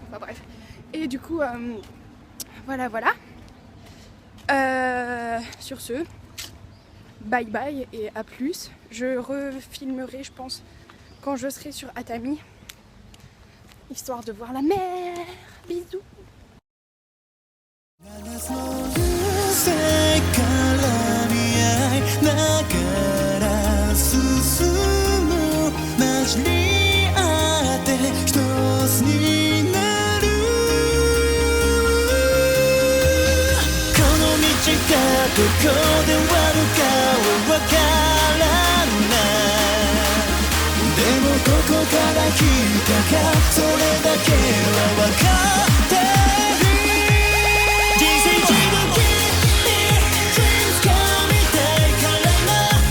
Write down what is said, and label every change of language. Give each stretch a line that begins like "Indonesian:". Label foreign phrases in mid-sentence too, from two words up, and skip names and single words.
French: Enfin bref. Et du coup, voilà. Sur ce, bye bye et à plus. Je refilmerai, je pense, quand je serai sur Atami, histoire de voir la mer. Bisous.
Japanese: 世から見合いながら進む混じり合って一つになるこの道がどこで終わるかはわからないでもどこから来たかそれだけはわかってる人生一度きりDreams 掴みたいからな